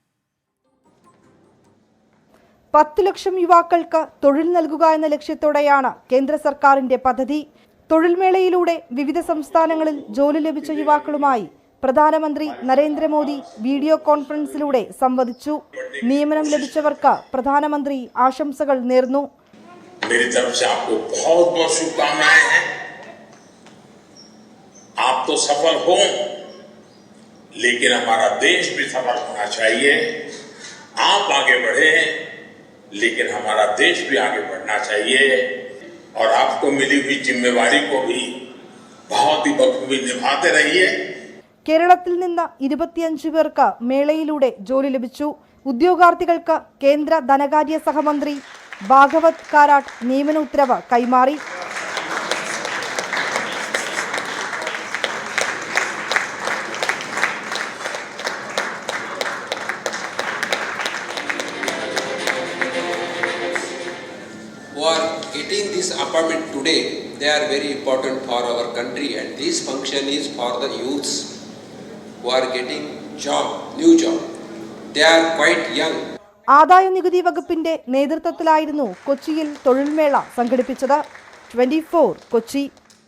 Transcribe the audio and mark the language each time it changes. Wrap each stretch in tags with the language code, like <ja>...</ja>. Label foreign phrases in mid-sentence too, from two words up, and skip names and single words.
<ml>10 ലക്ഷം യുവാക്കൾക്ക് തൊഴിൽ നൽകുക എന്ന ലക്ഷ്യത്തോടെയാണ് കേന്ദ്ര സർക്കാരിന്റെ പദ്ധതി. തൊഴിൽമേളയിലൂടെ വിവിധ സംസ്ഥാനങ്ങളിൽ ജോലി ലഭിച്ച യുവാക്കളുമായി പ്രധാനമന്ത്രി നരേന്ദ്രമോദി വീഡിയോ കോൺഫറൻസിലൂടെ സംവദിച്ചു. നിയമനം ലഭിച്ചവർക്ക് പ്രധാനമന്ത്രി ആശംസകൾ നേർന്നു.</ml> <hi>लेकिन हमारा देश भी आगे बढ़ना चाहिए और आपको मिली हुई जिम्मेवारी को भी बहुत ही बखूबी निभाते रहिए.</hi> <ml>കേരളത്തിൽ നിന്ന് 25 പേർക്ക് മേളയിലൂടെ ജോലി ലഭിച്ചു. ഉദ്യോഗാർത്ഥികൾക്ക് കേന്ദ്ര ധനകാര്യ സഹമന്ത്രി ഭാഗവത് കാരാട്ട് നിയമന ഉത്തരവ് കൈമാറി.</ml> <en>Who are getting this appointment today, they are very important for our country, and this function is for the youths who are getting new job. They are quite young.</en> <ml>ആദായ നികുതി വകുപ്പിന്റെ നേതൃത്വത്തിലായിരുന്നു കൊച്ചിയിൽ തൊഴിൽമേള സംഘടിപ്പിച്ചത്. 24 കൊച്ചി.</ml>